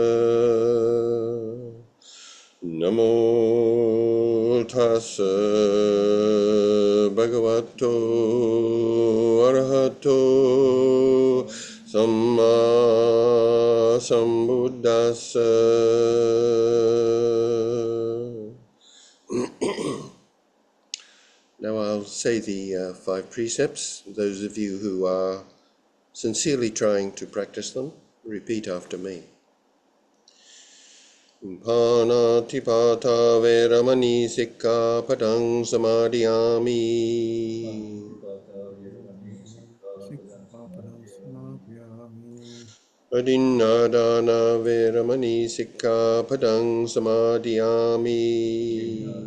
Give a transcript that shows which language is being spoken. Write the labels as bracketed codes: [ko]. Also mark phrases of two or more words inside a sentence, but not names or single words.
[pi] Namo tassa bhagavato arahato samma sambuddhassa. [en] Now I'll say the 5 precepts. Those of you who are sincerely trying to practice them, repeat after me. [pi] Panatipata veramani sikkhapadang samadhiyami. Adinnadana veramani sikkhapadang samadhiyami.